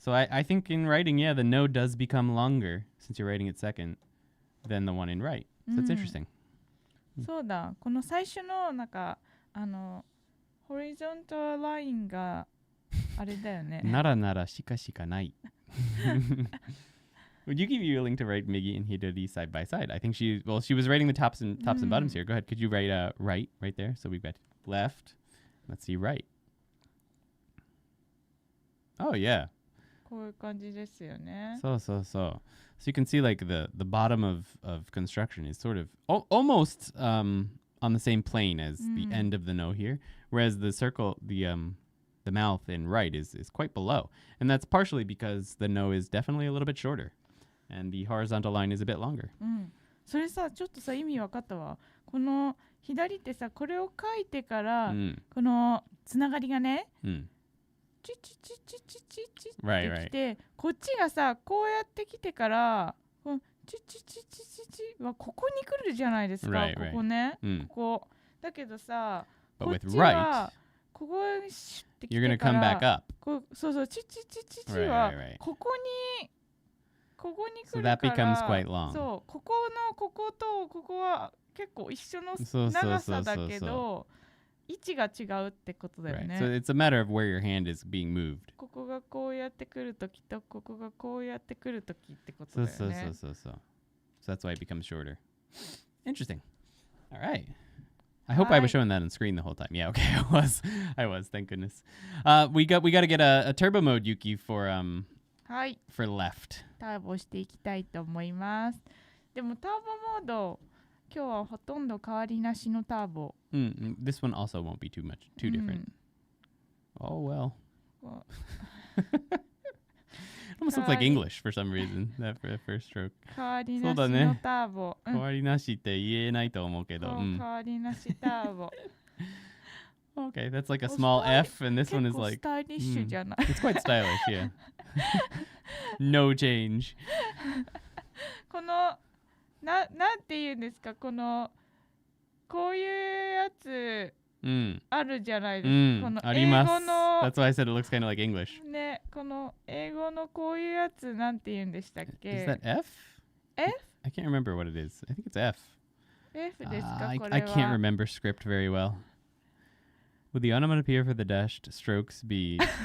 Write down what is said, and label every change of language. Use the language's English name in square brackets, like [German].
[English] so I think in writing, yeah, the no does become longer since you're writing it second than the one in right. So that's interesting. [Japanese] そうだ、この最初のなんかホリゾンタルラインがあれだよね。ならならしかしかない。 [English] Would you be willing to write Migi and Hidari side by side? I think she was writing the tops and bottoms here. Go ahead. Could you write right there? So we've got left. Let's see right. Oh yeah. [Japanese] こういう感じですよね。 [English] So you can see like the bottom of construction is sort of almost on the same plane as the end of the no here, whereas the circle, the mouth in right is quite below, and that's partially because the no is definitely a little bit shorter, and the horizontal line is a bit longer. [Japanese] それさ、ちょっとさ意味分かったわ。この左ってさ、これを書いてから、このつながりがね。チチチチチチチってきて、こっちがさこうやってきてから、チチチチチチはここに来るじゃないですか。ここね、ここだけどさ、こっちはここにシュッてきてから、そうそう、チチチチチはここに来るから、そう、こことここは結構一緒の長さだけど位置が違うってことだよね。 [English] So it's a matter of where your hand is being moved. [Japanese] ここがこうやってくるときとここがこうやってくるときってことだよね。 [English] So that's why it becomes shorter. Interesting. All right. I hope I was showing that on screen the whole time. Yeah, okay, I was. Thank goodness. We got to get a turbo mode, Yuki, for [Japanese] はい。 [English] for left. [Japanese] ターボしていきたいと思います。でもターボモード、今日はほとんど変わりなしのターボ。 [English] This one also won't be too different. Oh well. It almost looks like English for some reason. That first stroke. [Japanese] 変わりなしのターボ。変わりなしって言えないと思うけど。変わりなしターボ。 [English] Okay, that's like a small F, and this one is like. [Japanese] スタイリッシュじゃない。 [English] It's quite stylish, yeah. No change. [Japanese] このなんて言うんですか、こういうやつあるじゃないですか。この英語の。 [English] That's why I said it looks kind of like English. [Japanese] ね、この英語のこういうやつなんて言うんでしたっけ？ [English] Is that F? F? I can't remember what it is. I think it's F. [Japanese] F ですか、これは。 [English] I can't remember script very well. Would the onomatopoeia for the dashed strokes be?